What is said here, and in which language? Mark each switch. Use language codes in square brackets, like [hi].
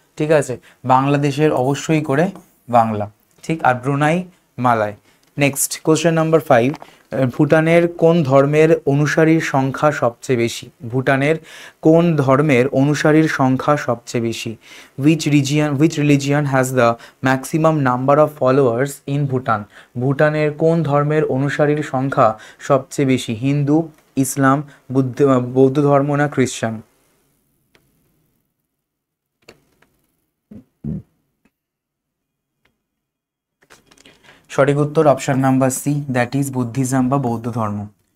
[bn] ঠিক আছে, বাংলাদেশের অবশ্যই করে বাংলা। ঠিক, আর Brunei Malay. Next, question number 5, ভুটানের কোন ধর্মের অনুসারীর সংখ্যা সবচেয়ে বেশি? ভুটানের কোন ধর্মের অনুসারীর সংখ্যা সবচেয়ে বেশি? [en] which religion has the maximum number of followers in Bhutan? [bn] ভুটানের কোন ধর্মের অনুসারীর সংখ্যা সবচেয়ে বেশি? হিন্দু, ইসলাম, বৌদ্ধ ধর্ম, না খ্রিস্টান? সঠিক উত্তর option number C, [en] that is Buddhism [bn] বা বৌদ্ধ ধর্ম।